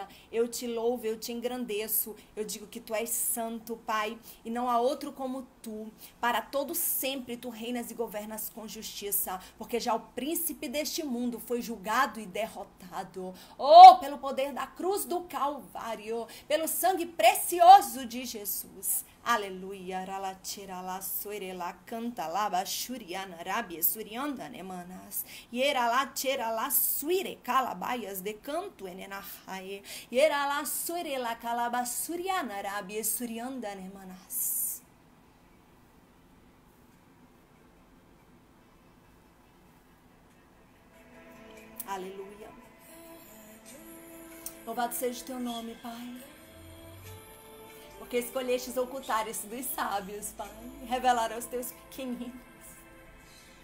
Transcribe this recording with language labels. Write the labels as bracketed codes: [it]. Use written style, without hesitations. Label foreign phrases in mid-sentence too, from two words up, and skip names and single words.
[pt] Eu te louvo, eu te engrandeço. Eu digo que tu és santo, Pai, e não há outro como tu. Para todo sempre tu reinas e governas com justiça, porque já o príncipe deste mundo foi julgado e derrotado. Oh, pelo poder da cruz do Calvário, pelo sangue precioso de Jesus. Aleluia, ralacheira la soire la canta la bashuriana rabia surianda nemanas. Yera la chera la suire calabaias de canto enenahae. Yera la soire la calabasuriana rabia surianda nemanas. Aleluia. Louvado seja o teu nome, Pai. Porque escolhestes ocultar isso dos sábios, Pai, e revelar aos teus pequeninos.